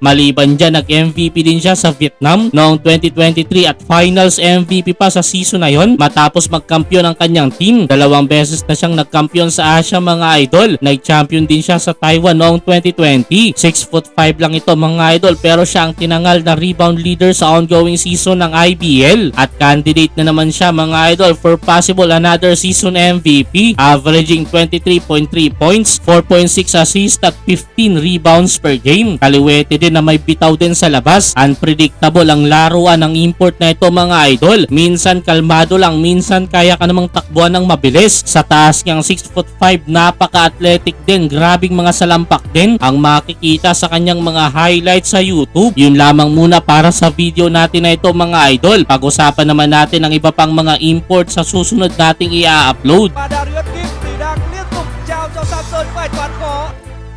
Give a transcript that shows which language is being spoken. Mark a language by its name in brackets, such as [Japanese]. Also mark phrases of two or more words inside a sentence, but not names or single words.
[Filipino] Maliban dyan, nag-MVP din siya sa Vietnam noong 2023 at finals MVP pa sa season na yon matapos magkampiyon ang kanyang team. 2 beses na siyang nagkampiyon sa Asia mga idol. Nag-champion din siya sa Taiwan noong 2020. 6'5" lang ito mga idol, pero siya ang tinangal na [English] rebound leader [Filipino] sa [English] ongoing season [Filipino] ng IBL at candidate na naman siya mga idol [English] for possible another season MVP, averaging 23.3 points, 4.6 assists [Filipino] at [English] 15 rebounds per game. [Filipino] Kaliwete din na may bitaw din sa labas. Unpredictable ang laruan ng import na ito mga idol. Minsan kalmado lang, minsan kaya ka namang takbuhan ng mabilis. Sa taas niyang 6'5", napaka-athletic din, grabing mga salampak din ang makikita sa kanyang mga highlights sa YouTube. Yun lamang muna para sa video natin na ito mga idol. Pag-usapan naman natin ang iba pang mga import sa susunod nating i-upload. [Vietnamese] Và Đào Duy Kim thì đang liên tục trao cho Samson vài toán khó.